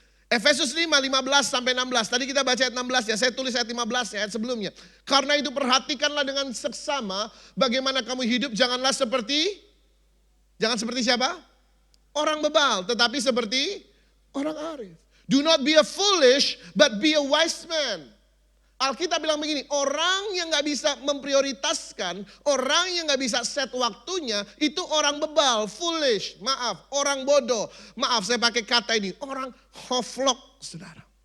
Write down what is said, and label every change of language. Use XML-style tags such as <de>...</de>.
<id>Efesus 5, 15 sampai 16. Tadi kita baca ayat 16 ya, saya tulis ayat 15 ayat sebelumnya. Karena itu perhatikanlah dengan seksama bagaimana kamu hidup, jangan seperti siapa? Orang bebal, tetapi seperti orang arif.</id> <en>Do not be a foolish, but be a wise man.</en> <id>Alkitab bilang begini, orang yang gak bisa memprioritaskan, orang yang gak bisa set waktunya, itu orang bebal, foolish, maaf, orang bodoh. Maaf saya pakai kata ini, orang hoflok, saudara.</id>